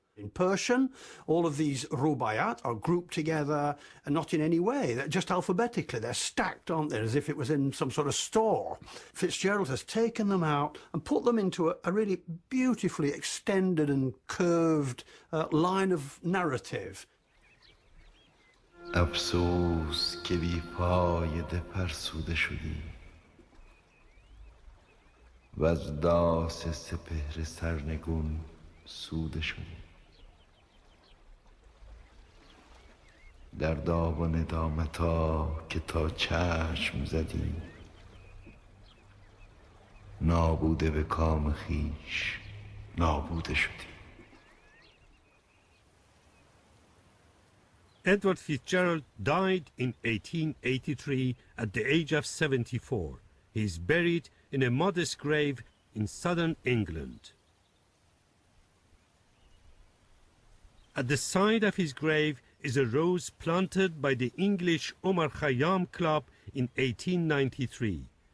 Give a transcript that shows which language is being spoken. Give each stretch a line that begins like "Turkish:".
English: In Persian, all of these Rubaiyat are grouped together and not in any way. They're just alphabetically. They're stacked, aren't they, as if it was in some sort of store. Fitzgerald has taken them out and put them into a really beautifully extended and curved line of narrative.
Persian: افسوس که بی فایده فرسوده شدی و از داس سپهر سرنگون سوده شدی در داغ و ندامتا که تا چشم زدی نابوده به کام خویش نابوده شدی.
English: Edward Fitzgerald died in 1883 at the age of 74. He is buried in a modest grave in southern England. At the side of his grave is a rose planted by the English Omar Jayyam Club in 1893.